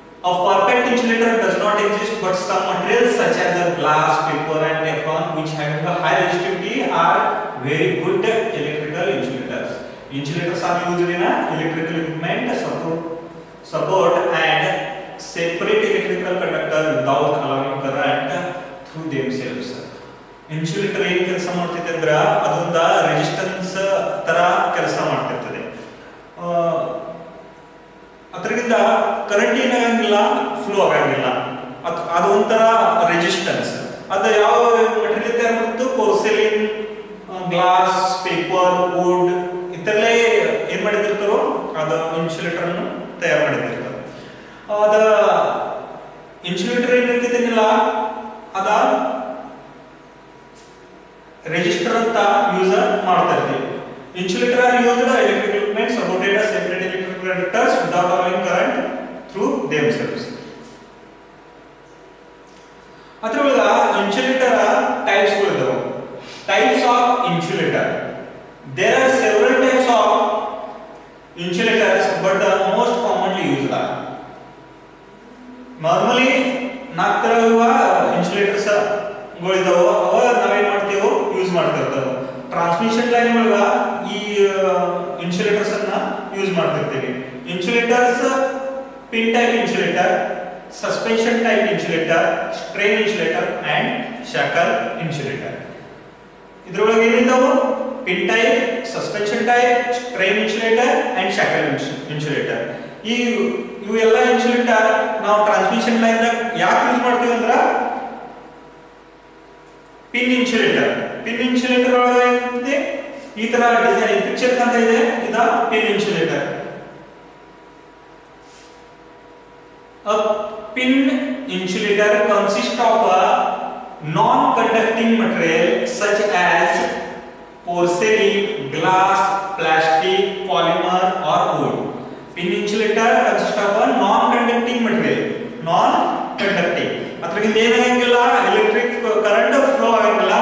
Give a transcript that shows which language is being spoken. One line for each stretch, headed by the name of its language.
English: A perfect insulator does not exist, but some materials such as glass, paper and teflon, which have a high resistivity, are very good electrical insulators. Insulators are used in electrical equipment, support and separate electrical conductor without allowing current through themselves.
Kannada: Insulator ಏನು ಕೆಲಸ ಮಾಡ್ತೈತೆ ಅಂದ್ರೆ ಅದೊಂದು resistance ತರ ಕೆಲಸ ಮಾಡ್ತಿರ್ತದೆ. ಅದರಿಂದ current ಏನಾಗಂಗಿಲ್ಲ, flow ಆಗಂಗಿಲ್ಲ. ಅದು ಒಂಥರ ರೆಸಿಸ್ಟೆನ್ಸ್. ಅದು ಯಾವ ಮೆಟೀರಿಯಲ್ ತಯಾರು ಮಾಡ್ತು? ಪೋರ್ಸೆಲಿನ್, ಗ್ಲಾಸ್, ಪೇಪರ್, ವುಡ್ ಇತರಲ್ಲೇ ಏನ್ ಮಾಡಿದಿರ್ತಾರೋ ಅದು ಇನ್ಸುಲೇಟರ್ ಅನ್ನು ತಯಾರು ಮಾಡಿದಿರ್ತಾರೆ. ಅದ ಇನ್ಸುಲೇಟರ್ ಏನಿರ್ತೈತಿಲ್ಲ ಅದ ರೆಜಿಸ್ಟರ್ ಅಂತ ಯೂಸ್ ಮಾಡ್ತಾ ಇರ್ತೀವಿ.
English: Insulator are used electrical equipment supported as separate electrical conductors without allowing current through themselves.
Kannada: ಅದರೊಳಗ ಇನ್ಸುಲೇಟರ್ ಟೈಪ್ಸ್ ಗಳಿದಾವೆ.
English: Types of insulator. There are several types of insulators, but the most commonly used are normally
Kannada: ನಾಲ್ಕು ತರ insulators ಗಳಿದಾವೆ. ಅವ ನಾವೇನ್ ಮಾಡ್ತೀವೋ use ಮಾಡ್ತಾ ಇರ್ತೇವೆ. ಟ್ರಾನ್ಸ್ಮಿಷನ್ ಲೈನ್ ಒಳಗ ಈ ಇನ್ಸುಲೇಟರ್ಸ್ ಅನ್ನ ಯೂಸ್ ಮಾಡ್ತಿರ್ತೀವಿ. Insulators pin type insulator, suspension type insulator, strain insulator and shackle insulator. ಇದ್ರೊಳಗೆ ಏನಿದಾವು? Pin type, suspension type, strain insulator and shackle insulator. ಇವು ಎಲ್ಲ ಇನ್ಸುಲೇಟರ್ ನಾವು ಟ್ರಾನ್ಸ್ಮಿಷನ್ ಲೈನ್ ಯಾಕೆ ಯೂಸ್ ಮಾಡ್ತೀವಿ ಅಂದ್ರೆ ಪಿನ್ ಇನ್ಸುಲೇಟರ್. ಪಿನ್ ಇನ್ಸುಲೇಟರ್ ಒಳಗೆ ಈ ತರ ಡಿಸೈನ್ ಪಿಕ್ಚರ್ ಅಂತ ಇದೆ, ಇದ pin insulator.
English: A pin insulator consists of a non-conducting material such as porcelain, glass, plastic, polymer or wood. Pin insulator consists of a non-conducting material. Non-conducting.
Kannada: ಅದರಿಂದ ಏನಾಗಂಗಿಲ್ಲ, electric current flow ಆಗಂಗಿಲ್ಲ.